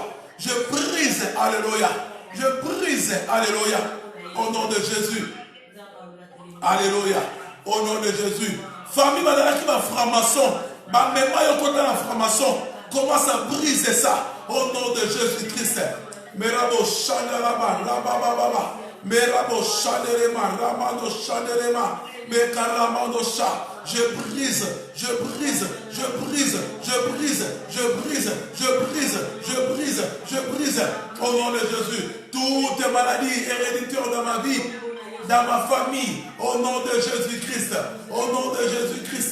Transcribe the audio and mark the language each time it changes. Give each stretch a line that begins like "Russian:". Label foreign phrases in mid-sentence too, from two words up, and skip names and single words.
French: Je brise, alléluia. Je brise, alléluia. Au nom de Jésus. Alléluia. Au nom de Jésus. Famille, madame qui va franc-maçon. Ma mémoire est contre la franc-maçon. Commence à briser ça. Au nom de Jésus-Christ. Merabo Chandelama, Rabababa. Merabo Chandelema, Ramando Chandelema. Mekaramando Cha. Je brise au nom de Jésus toutes les maladies héréditaires dans ma vie, dans ma famille, au nom de Jésus-Christ, au nom de Jésus-Christ.